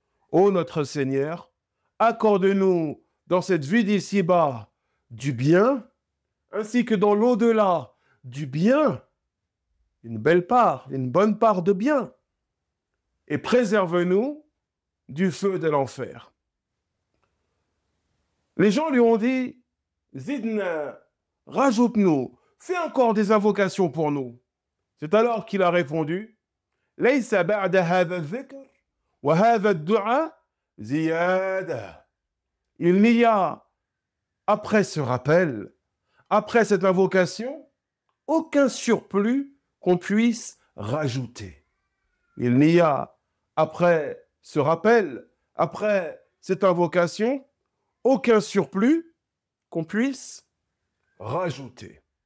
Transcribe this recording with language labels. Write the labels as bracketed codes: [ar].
[fr] Ô notre Seigneur, accorde-nous dans cette vie d'ici-bas du bien, ainsi que dans l'au-delà du bien, une belle part, une bonne part de bien, et préserve-nous du feu de l'enfer. Les gens lui ont dit, Zidna, rajoute-nous, fais encore des invocations pour nous. C'est alors qu'il a répondu, [ar] ليس بعد هذا الذكر وهذا الدعاء زيادة. [fr] Il n'y a, après ce rappel, après cette invocation, aucun surplus qu'on puisse rajouter. Il n'y a, après ce rappel, après cette invocation, aucun surplus qu'on puisse rajouter.